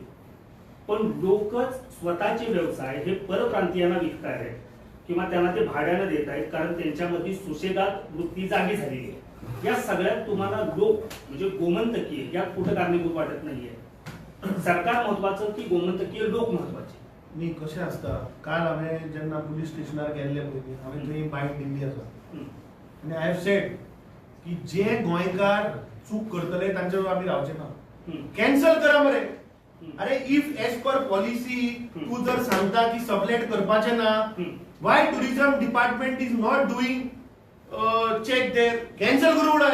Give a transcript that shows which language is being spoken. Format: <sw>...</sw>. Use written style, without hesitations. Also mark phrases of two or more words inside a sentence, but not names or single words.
<mr>पण लोकच स्वतःचे व्यवसाय हे परप्रांतीयांना विकतायत किंवा त्यांना ते भाड्याने देत आहेत कारण त्यांच्यामध्ये सुशेगात वृत्ती जागी झालेली आहे. या सगळ्यात तुम्हाला लोक म्हणजे गोमंतकीय यात कुठं कारणीभूत वाटत नाहीये? सरकार महत्वाचं की गोमंतकीय लोक महत्वाचे?</mr> <kok>न्ही कशें आसता, काल हांवें जेन्ना पुलीस स्टेशनार गेल्ले पयलीं हांवें थंय बायट दिल्ली आसा आनी</kok> <en>I have said</en> <kok>की जे गोंयकार चूक करतले तांचेर आमी रावचे ना. कॅन्सल करा मरे. अरे</kok> <en>if as per policy</en> <kok>तू जर सांगता की सबलेट करपाचे ना,</kok> <en>why tourism department is not doing check there,</en> <kok>कॅन्सल करून उडय.</kok>